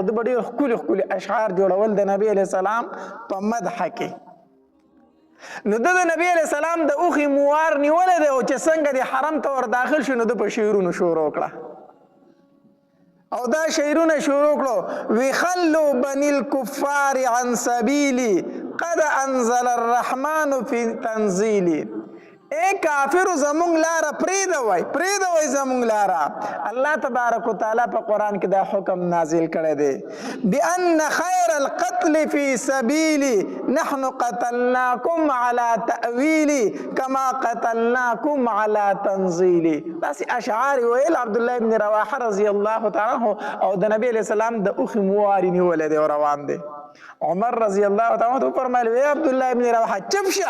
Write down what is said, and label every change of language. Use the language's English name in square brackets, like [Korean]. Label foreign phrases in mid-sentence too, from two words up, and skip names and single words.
[Pashto] د به ډېر ښکلي اشعار جوړول د نبي [Arabic] علیه السلام [Pashto] په مدحه کې. نو د نبی [Arabic] علیه السلام [Pashto] د اوښې موار نیولی دی او چې څنګه د حرم ته ور داخل شو نو د په شعرونو شروع کړه او دا شعرونه شروع کړو وی [Arabic] خلوا بني الكفار عن سبیلی قد انزل الرحمن فی تنزیلی. [Pashto] اے کافر زمونږ لاره پرېږدوئ زمونږ لاره. [Arabic] الله تبارک وتعالی [Pashto] په قرآن کې دا حکم نازل کړی دی [Arabic] بأن خیر القتل فی سبیلی نحن قتلناکم علی تأویلی کما قتلناکم علی تنزیلی. [Pashto] داسې اشعار ویل عبدالله ابن رواحه [Arabic] رضی الله تعالی عنه [Pashto] او د نبی [Arabic] علیه السلام [Pashto] د اوښې مواري نیولی دی او روان دی. عمر [Arabic] رضی الله تعالی عنه [Pashto] فرمایل وی عبدالله ابن رواحه چپ شه.